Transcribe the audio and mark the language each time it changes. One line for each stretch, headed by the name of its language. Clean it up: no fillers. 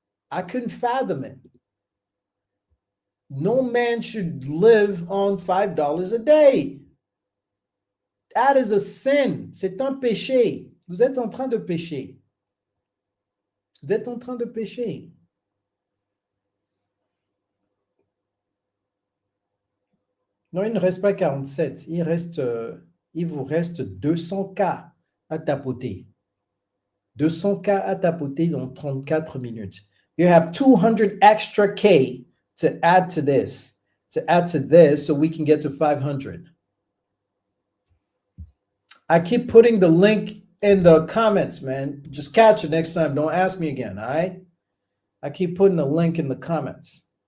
English: I couldn't fathom it. No man should live on $5 a day. That is a sin.
French: C'est un péché. Vous êtes en train de pécher. Vous êtes en train de pécher. Non, il ne reste pas 47. Il vous reste 200K à tapoter. 200K à tapoter dans 34 minutes.
English: You have 200 extra K to add to this, so we can get to 500. I keep putting the link in the comments, man. Just catch it next time. Don't ask me again, all right? I keep putting the link in the comments.